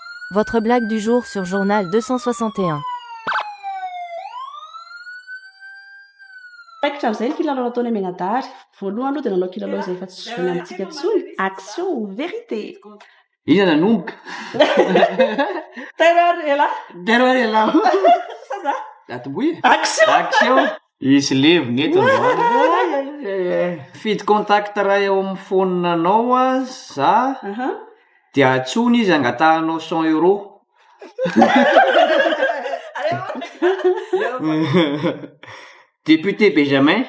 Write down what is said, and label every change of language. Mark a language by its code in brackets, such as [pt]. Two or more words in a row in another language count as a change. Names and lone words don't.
[fr] Votre blague du jour sur Journal 261. [mg] Paikitra amin'izay ny kilalao nataony Menadary. Voalohany aloha dia nanao kilalao izay efa tsy zoviana amintsika intsony. [fr] Action ou vérité? [mg] Inona nanomboka? [fr] Terreur est là. Terreur est là. Ça va? [mg] Atombohy. Action. Action. Isy levona eto fidy contact raha eo amin'ny phone-nanao za dia atsony izy angatahanao 100 €. Député Benjamin.